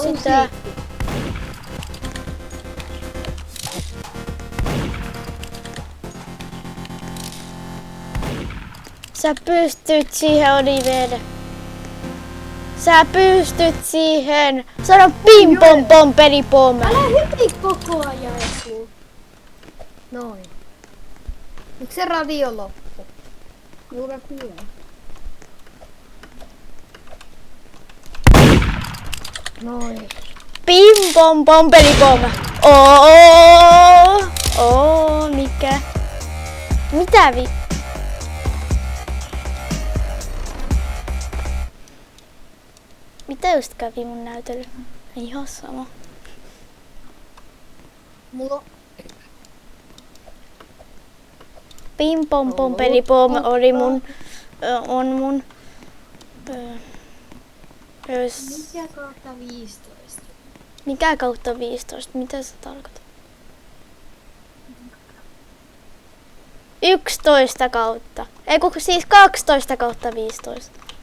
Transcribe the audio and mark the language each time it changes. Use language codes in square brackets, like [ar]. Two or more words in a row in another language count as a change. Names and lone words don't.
[fi] sitä. musiikki. Sä pystyt siihen, Oliver. Sä pystyt siihen. Sano pim pom pom peri pom. Älä hypi koko ajan, Eku. Noin. Miksi se radio loppu? Juuri kuulee. Noin. Pim pom pom peri pom. Mikä? Mitä vi? Mitä just kävi mun näytely? Ihan sama. Mulla Pim pom pom peri pom oli mun... on mun... Mikä kautta 15? Mikä kautta 15? Mitä se tarkoittaa? 11 kautta. Ei kun siis 12 kautta 15.